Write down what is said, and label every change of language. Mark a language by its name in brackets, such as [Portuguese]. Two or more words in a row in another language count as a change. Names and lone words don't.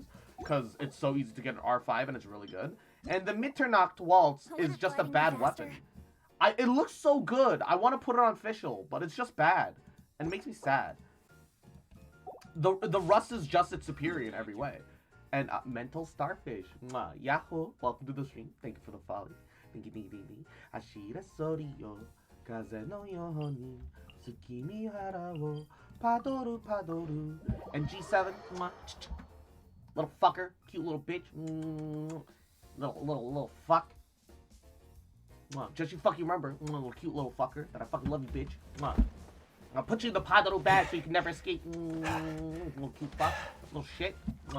[English] Because it's so easy to get an R5 and it's really good. And the Mitternacht Waltz is just a bad weapon. It looks so good. I want to put it on official, but it's just bad. And it makes me sad. The Rust is just its superior in every way. And Mental Starfish. Mwah. Yahoo. Welcome to the stream. Thank you for the follow. Thank you. [Japanese] Ashira Soriyo. Kaze no yohoni. Tsukimi hara wo. Padoru padoru. [English] And G7. Mwah. Little fucker. Cute little bitch. Little fuck. Mwah. Just you fucking remember. Little cute little fucker. That I fucking love you, bitch. Mwah. I'll put you in the Padoru bag so you can never escape. Little cute fuck. Little shit. Mwah.